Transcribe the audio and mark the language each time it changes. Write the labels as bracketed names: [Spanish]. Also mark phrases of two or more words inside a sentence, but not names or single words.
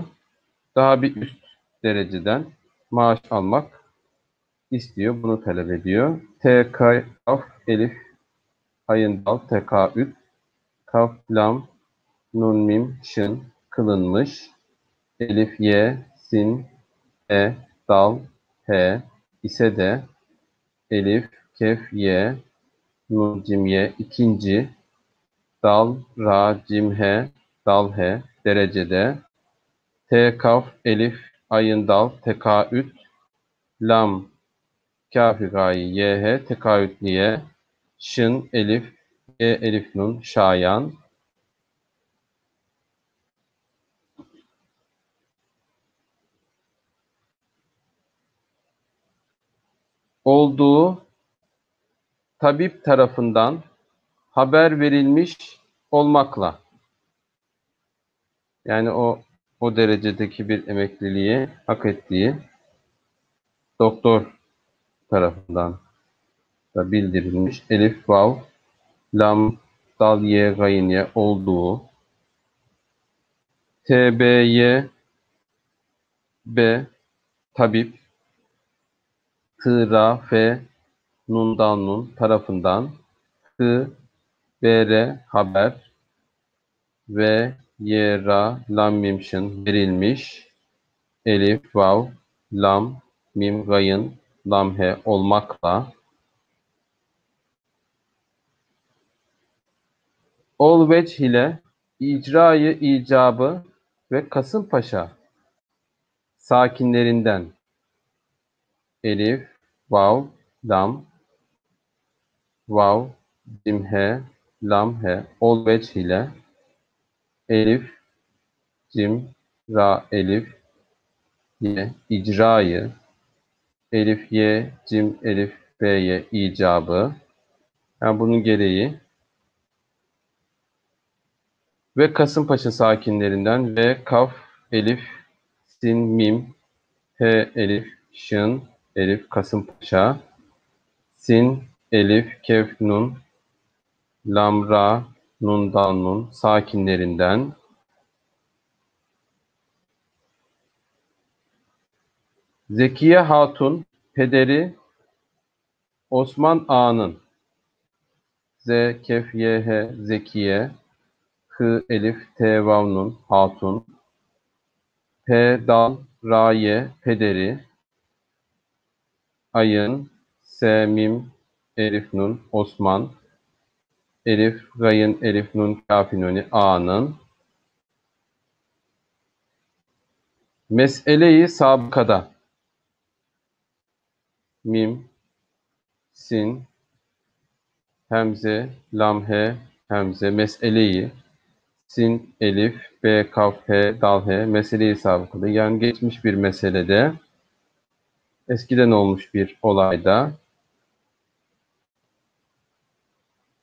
[Turkish] Daha bir üst dereceden maaş almak istiyor. Bunu talep ediyor. Kaf, elif, ayın, dal, tekaüt, kaf, lam, nun, mim, şın, kılınmış, elif, ye, sin, e, dal, he, ise de, elif, kef, ye, nun, cim, ye, ikinci, dal, ra, cim, he, dal, he, derecede, te, kaf, elif, ayın, dal, tekaüt, lam, kafi, gayi, ye, he, tekaütliye, şın, elif, ye, elif, nun, şayan, olduğu tabip tarafından haber verilmiş olmakla, yani o derecedeki bir emekliliği hak ettiği doktor tarafından da bildirilmiş. Elif, vav, lam, dal, ye, gayın, ye olduğu, t, b, y, b, tabip, t, ra, f, nun, dal, nun tarafından, h, b, r, haber, v, y, ra, lam, mim, şın verilmiş. Elif, vav, lam, mim, gayın, lam, he olmakla, ol vecih ile icrayı icabı ve Kasımpaşa sakinlerinden elif, vav, lam, vav, cim, he, lam, he ol vecih ile elif, cim, ra, elif, ye icrayı, elif, ye, cim, elif, b'ye icabı, yani bunun gereği ve Kasımpaşa sakinlerinden ve kaf, elif, sin, mim, he, elif, şın, elif, Kasımpaşa, sin, elif, kef, nun, lam, ra, nun, dal, nun sakinlerinden Zekiye Hatun, pederi Osman Ağa'nın, Z, kef, ye, he, Zekiye, H, elif, t, vav, nun, Hatun, P, dal, ra, ye, pederi, ayın, S, mim, elif, nun, Osman, elif, gayın, elif, nun, kafi, nuni, A'nın mesele-i sabıkada mim, sin, hemze, lam, he, hemze, mesele-i sin, elif, b, kaf, he, dal, he, mesele-i sabıkada, yani geçmiş bir meselede, eskiden olmuş bir olayda